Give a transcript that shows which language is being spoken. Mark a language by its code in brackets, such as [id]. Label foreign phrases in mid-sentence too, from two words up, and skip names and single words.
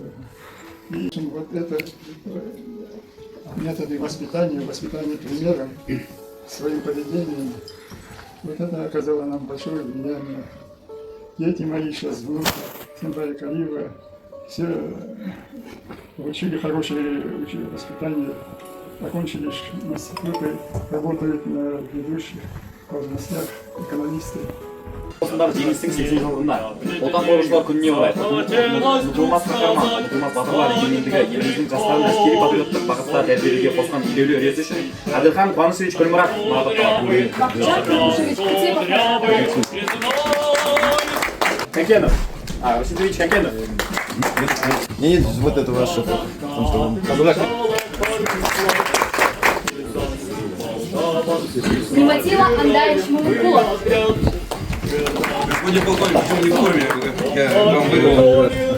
[ru] И вот это методы воспитания примером, своим поведением, вот это оказало нам большое влияние. Дети мои сейчас, внуки, Симбая Калиева, все получили хорошее воспитание, окончили институты, работают на ведущих должностях, экономисты. [kk] Жеңістің 80 жылдығында отан қорғаушылар күніне орай ұмытылмас қаһарман, ұмытылмас батырлар егемендігі еліміздің жастарын әскери патриоттық бағытта тәрбиелеуге қосқан елеулі үлесі үшін Әділхан Қуанышевич Көлмұратов марапатталды. [ru] Конкенов, Рашидович Конкенов. Нет, вот это ваше. Приматила Андаевич Мамукулов. Господин полковник, почему не в форме? Я вам выговорил.